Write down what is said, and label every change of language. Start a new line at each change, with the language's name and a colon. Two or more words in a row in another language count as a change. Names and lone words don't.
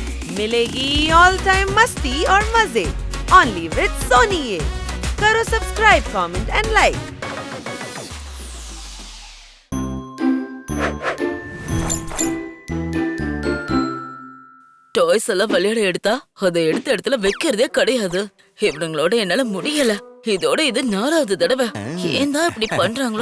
Hindi: मिलेगी
English: all time
Hindi: मस्ती और मजे
English: only with
Hindi: सोनी ये।
English: करो subscribe, comment and like.
Tamil: டாய்ஸ் எல்லாம் விளையாட எடுத்தா அதை எடுத்த இடத்துல வைக்கிறதே கிடையாது. இவனுங்களோட என்னால முடியல. இதோட இது 4வது தடவை. ஏன் தான் இப்படி பண்றாங்களோ